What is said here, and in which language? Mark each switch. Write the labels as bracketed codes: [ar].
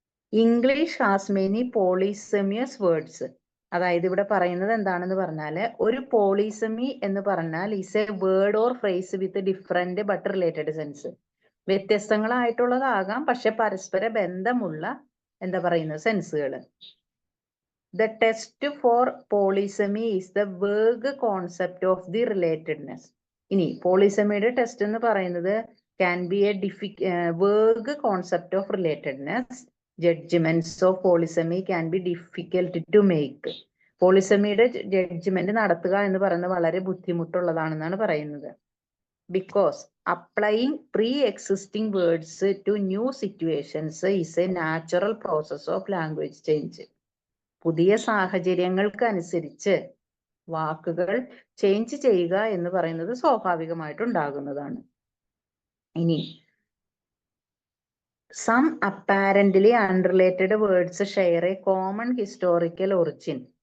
[en] English has many polysemous words. [ml] അതായത് ഇവിടെ പറയുന്നത് എന്താണെന്ന് പറഞ്ഞാല് ഒരു പോളിസമി എന്ന് പറഞ്ഞാൽ [en] is a word or phrase with different but related sense. [ml] വ്യത്യസ്തങ്ങളായിട്ടുള്ളതാകാം പക്ഷെ പരസ്പര ബന്ധമുള്ള എന്താ പറയുന്നത് സെൻസുകൾ. [en] The test for polysemy is the vague concept of the relatedness. [ml] ഇനി പോളിസമിയുടെ ടെസ്റ്റ് എന്ന് പറയുന്നത് can be a vague concept of relatedness. [en] Judgments of polysemy can be difficult to make. [ml] പോളിസമിയുടെ judgement നടത്തുക എന്ന് പറയുന്നത് വളരെ ബുദ്ധിമുട്ടുള്ളതാണെന്നാണ് പറയുന്നത്. [en] Because applying pre-existing words to new situations is a natural process of language change. [ml] പുതിയ സാഹചര്യങ്ങൾക്ക് അനുസരിച്ച് വാക്കുകൾ ചേഞ്ച് ചെയ്യുക എന്ന് പറയുന്നത് സ്വാഭാവികമായിട്ടുണ്ടാകുന്നതാണ്. [en] ഇനി some apparently unrelated words share a common historical origin.